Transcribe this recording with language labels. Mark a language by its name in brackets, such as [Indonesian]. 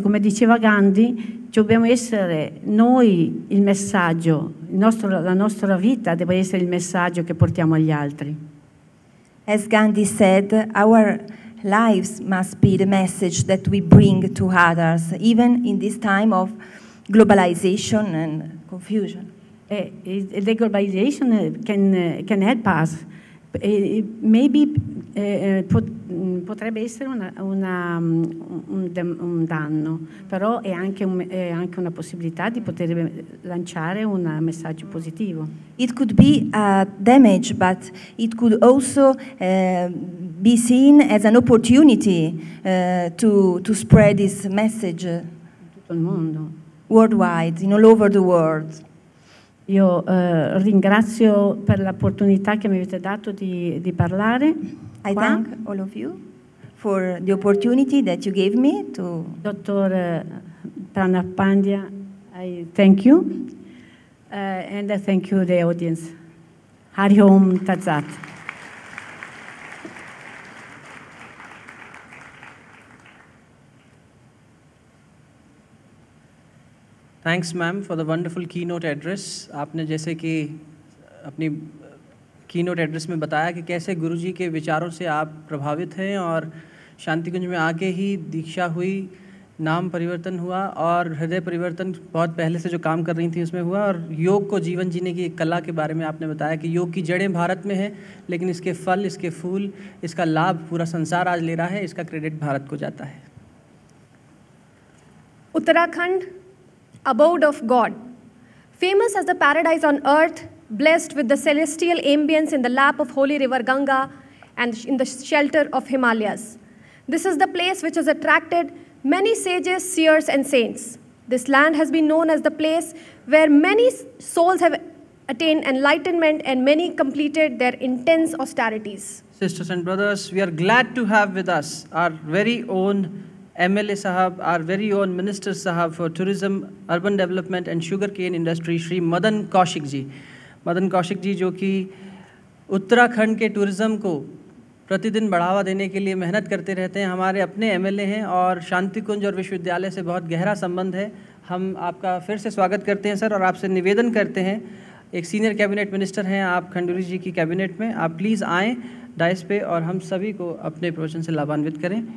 [Italian] Come diceva Gandhi, dobbiamo essere noi il messaggio, la nostra vita deve essere il messaggio che portiamo agli altri. [English] as Gandhi said, our lives must be the message that we bring to others, even in this time of globalization and confusion. The globalization can help us. [Italian] Maybe potrebbe essere un danno, però è anche una possibilità di poter lanciare un messaggio positivo. [English] It could be a damage, but it could also be seen as an opportunity to spread this message [Italian] Tutto il mondo. [English] worldwide, in all over the world. [Italian] Io ringrazio per l'opportunità che mi avete dato di parlare. [English] I [Italian] qua. [English] thank all of you for the opportunity that you gave me to. Dr. Pranab Pandya, I thank you. And I thank you, the audience. [Sanskrit] Hari Om Tat Sat. [English] Thanks ma'am for the wonderful keynote address. [Hindi] आपने जैसे कि अपनी की note address में बताया कि कैसे गुरुजी के विचारों से आप प्रभावित हैं और शांति कुंज में आके ही दीक्षा हुई, नाम परिवर्तन हुआ और हृदय परिवर्तन बहुत पहले से जो काम कर रही थी उसमें हुआ, और योग को जीवन जीने की एक कला के बारे में आपने बताया कि योग की जड़ें भारत में हैं लेकिन इसके फल, इसके फूल, इसका लाभ पूरा संसार आज ले रहा है, इसका क्रेडिट भारत को जाता है। [English] Uttarakhand, abode of God, famous as the paradise on earth, blessed with the celestial ambience in the lap of holy river Ganga and in the shelter of Himalayas. This is the place which has attracted many sages, seers, and saints. This land has been known as the place where many souls have attained enlightenment and many completed their intense austerities. Sisters and brothers, we are glad to have with us our very own MLA Sahab, our very own Minister Sahab for Tourism, Urban Development and Sugarcane Industry, Shri Madan Kaushik ji. [Hindi] Madan Kaushik ji जो कि उत्तराखंड के tourism को प्रतिदिन बढ़ावा देने के लिए मेहनत करते रहते हैं, हमारे अपने MLA हैं और शांति कुंज और विश्वविद्यालय से बहुत गहरा संबंध है। हम आपका फिर से स्वागत करते हैं सर और आपसे निवेदन करते हैं, एक सीनियर कैबिनेट मिनिस्टर हैं आप खंडूरी जी की कैबिनेट में, आप प्लीज़ आएँ डाइस पे और हम सभी को अपने प्रवचन से लाभान्वित करें।